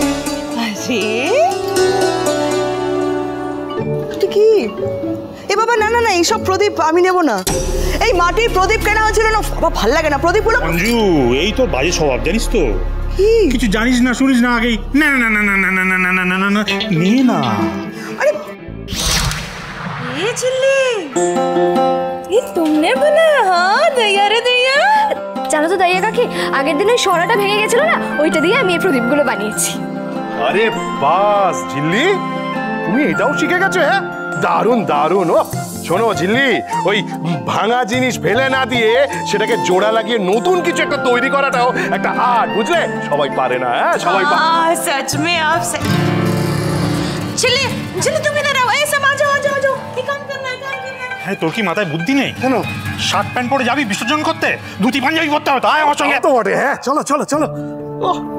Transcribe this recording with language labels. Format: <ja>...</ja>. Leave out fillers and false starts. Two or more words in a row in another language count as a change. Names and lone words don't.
<bn>কি এ বাবা, না না না, এইসব প্রদীপ আমি নেব না। এই মাটির প্রদীপ কেনা হয়েছিল না, বাবা ভাল লাগে না প্রদীপগুলো। মঞ্জু, এই তো বাজে স্বভাব, জানিস তো? কিছু জানিস না শুনিস না আগেই না না না না না না না না না না না না নে না। আরে</bn> <hi>ये चिल्ली, ये तुमने बनाया? हाँ दैया रे दैया।</hi> <bn>জানো তো দাইয়া কাকি, আগের দিন ওই সরাটা ভেঙে গেছিল না, ওইটা দিয়ে আমি এই প্রদীপগুলো বানিয়েছি। আরে বাস ঝিল্লি, তুমি এটাও শিখে গেছো? হ্যাঁ, দারুণ দারুণ। ও শোনো ঝিল্লি, ওই ভাঙা জিনিস ফেলে না দিয়ে সেটাকে জোড়া লাগিয়ে নতুন কিছু একটা তৈরি করাটাও একটা আর্ট, বুঝলে? সবাই পারে না। হ্যাঁ, সবাই পারে।</bn> <hi>सच में आप चिल्ली, चिल्ली तुम इधर आओ, ऐसे आ जाओ, आ जाओ, आ जाओ, ये काम करना है, काम करना है।</hi> <bn>হ্যাঁ, তোর কি মাথায় বুদ্ধি নেই? কেন?</bn> <en>shirt pant</en> <bn>পরে যাবি বিসর্জন করতে, ধুতি পাঞ্জাবি পরতে হবে, তাই আমার সঙ্গে। তো বটে। হ্যাঁ, চলো চলো চলো। ওহ,</bn>